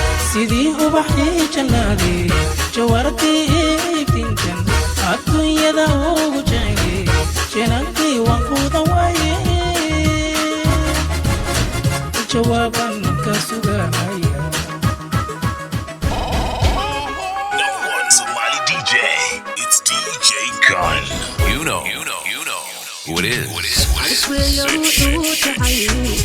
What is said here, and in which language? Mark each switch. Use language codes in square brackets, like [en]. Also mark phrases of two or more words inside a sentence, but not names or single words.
[so] Sidii ubaxii jannadii, jawaartii iftiinkan, adduunyada ugu jeclay, jannadii waan ku dawayay. Jawaaban ka sugahaya. [en] Number one Somali D J, it's D J Gun. You know, you know, you know who it is. What it is. Shit, shit, shit, shit.